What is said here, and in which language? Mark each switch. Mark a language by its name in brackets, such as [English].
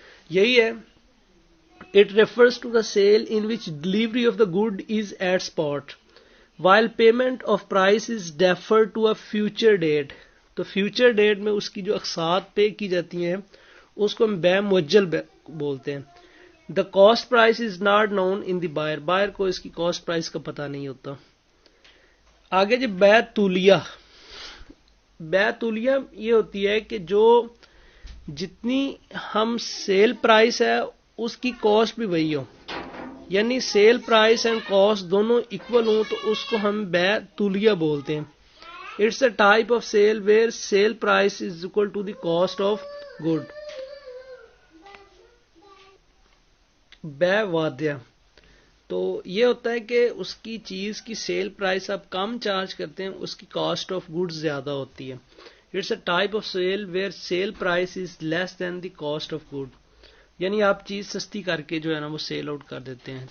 [Urdu] یہی ہے [English] It refers to the sale in which delivery of the good is at spot while payment of price is deferred to a future date. [Urdu] تو future date میں اس کی جو اقساط پے کی جاتی ہیں اس کو ہم بیع مؤجل بولتے ہیں. [English] The cost price is not known in the buyer. [Urdu] Buyer کو اس کی کاسٹ پرائس کا پتہ نہیں ہوتا. آگے جی بیع تولیہ. بیع تولیہ یہ ہوتی ہے کہ جو جتنی ہم سیل پرائس ہے اس کی کاسٹ بھی وہی ہو, یعنی سیل پرائس اینڈ کاسٹ دونوں ایکول ہوں تو اس کو ہم بیع تولیہ بولتے ہیں. [English] It's a type of sale where sale price is equal to the cost of good. [Urdu] بیع وعدیہ. تو یہ ہوتا ہے کہ اس کی چیز کی سیل پرائس آپ کم چارج کرتے ہیں, اس کی کاسٹ آف گڈ زیادہ ہوتی ہے. [English] it's a type of sale where sale price is less than the cost of good, [Urdu] یعنی آپ چیز سستی کر کے جو ہے نا وہ سیل آؤٹ کر دیتے ہیں.